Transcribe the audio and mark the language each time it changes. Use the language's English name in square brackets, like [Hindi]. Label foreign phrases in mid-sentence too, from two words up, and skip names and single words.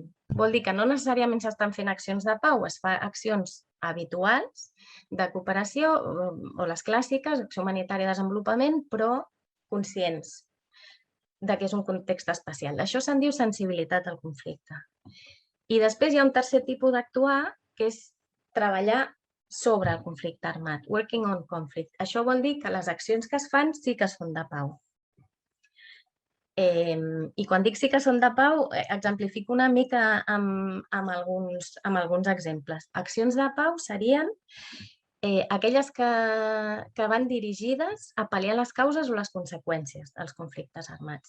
[Catalan] Vol dir que no necessàriament s'estan fent accions de pau, es fan accions habituals de cooperació, o les clàssiques, acció humanitària, desenvolupament, però conscients que és un context especial. Això se'n diu sensibilitat al conflicte. I després hi ha un tercer tipus d'actuar, que és treballar sobre el conflicte armat, [English] working on conflict. [Catalan] Això vol dir que les accions que es fan sí que són de pau. I quan dic sí que són de pau, exemplifico una mica amb alguns exemples. Accions de pau serien aquelles que van dirigides a pal·liar les causes o les conseqüències dels conflictes armats.